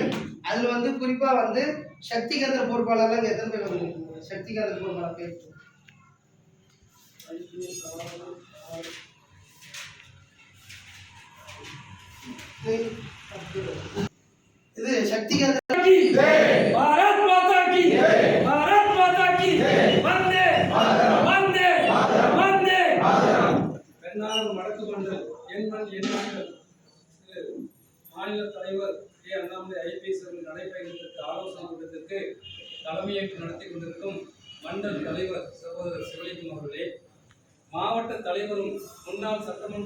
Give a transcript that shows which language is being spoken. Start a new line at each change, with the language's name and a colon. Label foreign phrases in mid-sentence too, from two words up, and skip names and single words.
Tamil: அதுல குறிப்பா சக்தி கேந்திர பொறுப்பாளர்லாம் இங்கே எத்தனை பேர் வந்து சக்தி கேந்திர பொறுப்பாளர் பேர் இது சக்தி கேந்திர
Hindi: भारत माता की भारत माता की वंदे वंदे वंदे
Tamil: பெண்ணாகரம் வடக்கு மண்டல் என் மக்கள் மாநில தலைவர் ஏ அண்ணாமலை ஐபிஎஸ் அவர்கள் நடைபெறுவதற்கு ஆலோசனை கூட்டத்திற்கு தலைமையேற்று நடத்தி கொண்டிருக்கும் மண்டல் தலைவர் சகோதரர் சிவலிங்கம் அவர்களே, மாவட்ட தலைவரும் முன்னாள் சட்டமன்ற